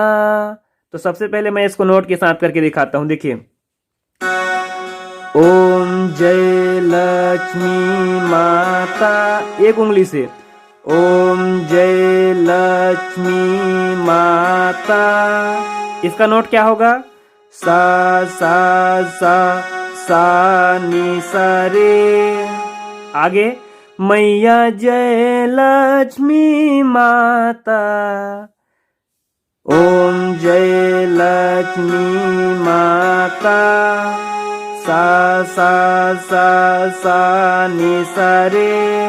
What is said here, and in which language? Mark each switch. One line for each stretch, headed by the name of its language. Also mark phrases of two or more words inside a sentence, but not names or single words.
Hindi: तो सबसे पहले मैं इसको नोट के साथ करके दिखाता हूँ। देखिए, ओम जय लक्ष्मी माता, एक उंगली से। ओम जय लक्ष्मी माता। इसका नोट क्या होगा। सा सा सा सा नी सा रे। आगे मैया जय लक्ष्मी माता। ओम जय लक्ष्मी माता। सा सा सा सा नी सा रे।